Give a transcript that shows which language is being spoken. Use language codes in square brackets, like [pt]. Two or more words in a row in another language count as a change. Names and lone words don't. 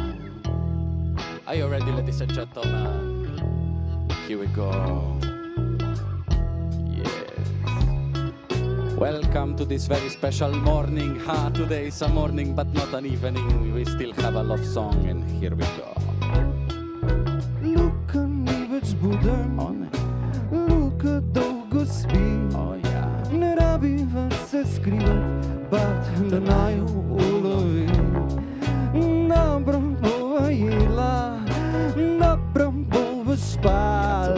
[en] Are you ready, ladies and gentlemen? Here we go. Yes. Welcome to this very special morning. Today is a morning but not an evening. We still have a love song and here we go. [sl] Luka ni več buden, Luka dolgo spi. Ne rabi vas se skrivat, bat da naju ulovi. Napram bova jedla, napram bova spala.